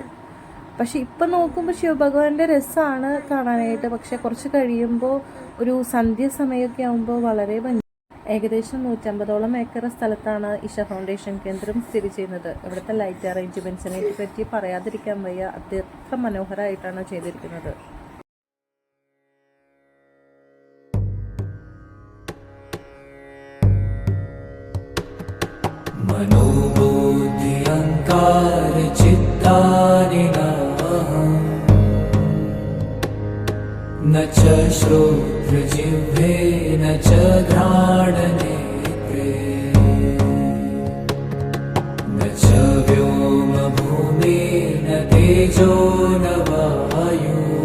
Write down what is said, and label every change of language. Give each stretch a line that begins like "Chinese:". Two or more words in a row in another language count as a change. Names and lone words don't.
Malayalam: പക്ഷെ ഇപ്പം നോക്കുമ്പോൾ ശിവഭഗവാന്റെ രസമാണ് കാണാനായിട്ട്. പക്ഷെ കുറച്ച് കഴിയുമ്പോൾ ഒരു സന്ധ്യാസമയമൊക്കെ ആകുമ്പോൾ വളരെ ഭംഗി. ഏകദേശം 150ഓളം ഏക്കർ സ്ഥലത്താണ് ഇഷ ഫൗണ്ടേഷൻ കേന്ദ്രം സ്ഥിതി ചെയ്യുന്നത്. ഇവിടുത്തെ ലൈറ്റ് അറേഞ്ച്മെൻറ്റ്സിനെ പറ്റി പറയാതിരിക്കാൻ വയ്യ. അത്ര മനോഹരമായിട്ടാണ് ചെയ്തിരിക്കുന്നത്.
Sanskrit: मनोबुद्धि अहंकार चित्तानि न च श्रोत्रजिह्वे न च घ्राणनेत्रे न च व्योमभूमि न तेजो न वायु